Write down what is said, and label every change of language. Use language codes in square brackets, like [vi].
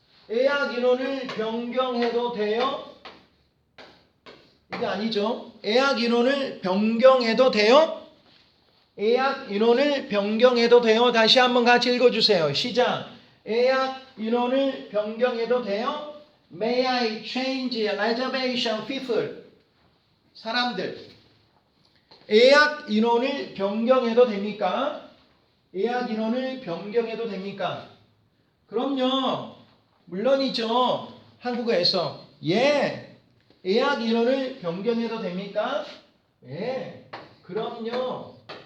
[ko] 예약 인원을 변경해도 돼요? 이게 아니죠. 예약 인원을 변경해도 돼요? 예약 인원을 변경해도 돼요? 다시 한번 같이 읽어주세요. 시작. 예약 인원을 변경해도 돼요? [en] May I change reservation people? [ko] 사람들. 예약 인원을 변경해도 됩니까? 예약 인원을 변경해도 됩니까? 그럼요. 물론이죠. 한국어에서 예. 예약 인원을 변경해도 됩니까? 예. 그럼요.